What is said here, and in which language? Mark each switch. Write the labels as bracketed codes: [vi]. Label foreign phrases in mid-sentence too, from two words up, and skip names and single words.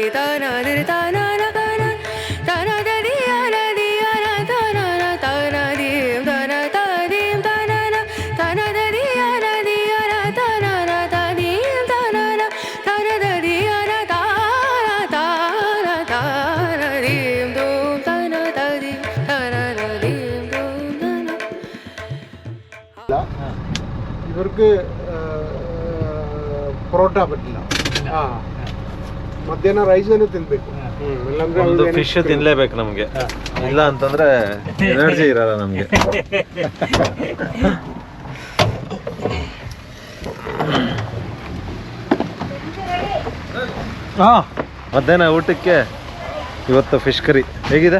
[ml] ದನ ದಿರಿ ದನ ದನ ದನ ದದಿ ಅನ ದಿ ಅನ ದನ ದನ ದೀಂ ದನ ದೀಂ ದನ ದನ ದದಿ ಅನ ದಿ ಅನ ದನ ದೀಂ ದನ ದನ ದದಿ ಅನ ದನ ದನ ದನ ದೀಂ ದೂಂ ದನ ದದಿ ದನ ದೀಂ ದೂಂ ದನ. ഇവർക്ക് പൊറോട്ട പറ്റില്ല. [kn] ಮಧ್ಯಾಹ್ನ ರೈಸ್ ಅನ್ನು ತಿನ್ಬೇಕು. ಒಂದು ಫಿಶ್ ತಿನ್ಲೇಬೇಕು ನಮಗೆ, ಇಲ್ಲ ಅಂತಂದ್ರೆ ಎನರ್ಜಿ ಇರಲ್ಲ ನಮಗೆ. ಮಧ್ಯಾಹ್ನ ಊಟಕ್ಕೆ ಇವತ್ತು [en] fish curry [kn] ಹೇಗಿದೆ?